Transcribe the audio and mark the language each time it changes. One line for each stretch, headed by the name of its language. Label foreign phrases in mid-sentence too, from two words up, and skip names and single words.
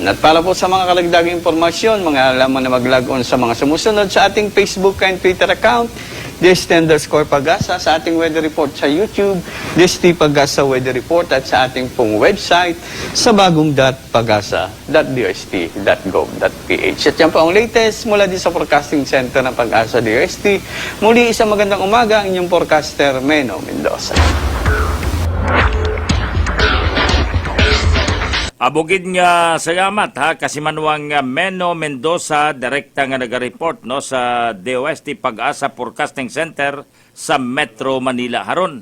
Filipino: At para po sa mga karagdagang impormasyon, mga alaman na mag-log on sa mga sumusunod sa ating
English: Facebook and Twitter account,
Filipino: _Pag-asa, sa ating weather report sa YouTube, Pag-asa Weather Report, at sa ating pong website sa bagong.pagasa.dost.gov.ph. At yan po ang latest mula din sa Forecasting Center ng Pag-asa DOST. Muli isang magandang umaga ang inyong forecaster, Meno Mendoza.
Hiligaynon: Abugid nga salamat ha kasi manuang Meno Mendoza direkta nga naga-report no sa DOST Pag-asa Forecasting Center sa Metro Manila haron.